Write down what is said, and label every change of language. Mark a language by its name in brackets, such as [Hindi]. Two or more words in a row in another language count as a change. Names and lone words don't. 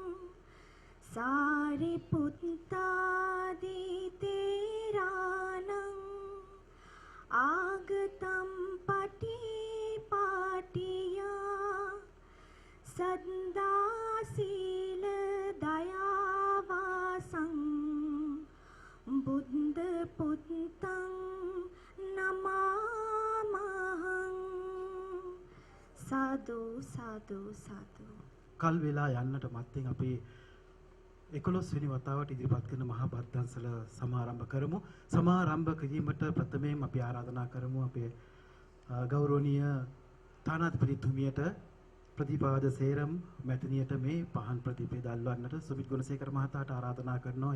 [Pali] සාරිපුත්තාදී තේරාණං ආගතම් පටිපාටියා සද්දා සීල දයාවාසං බුද්ධ පුත්තං නමාමහං. සාදු සාදු සාදු. [Sinhala] කල් වේලා යන්නට මත්තෙන් අපි 11 වෙනි වතාවට ඉදිරිපත් කරන මහා බද්දන්සල සමාරම්භ කරමු. සමාරම්භ කිරීමට ප්‍රථමයෙන් අපි ආරාධනා කරමු අපේ ගෞරවනීය තානාධිපතිතුමියට ප්‍රතිපාද සේරම් මැතිනියට මේ පහන් ප්‍රතිපේ දල්වන්නට සුමිත් ගුණසේකර මහතාට ආරාධනා කරනවා.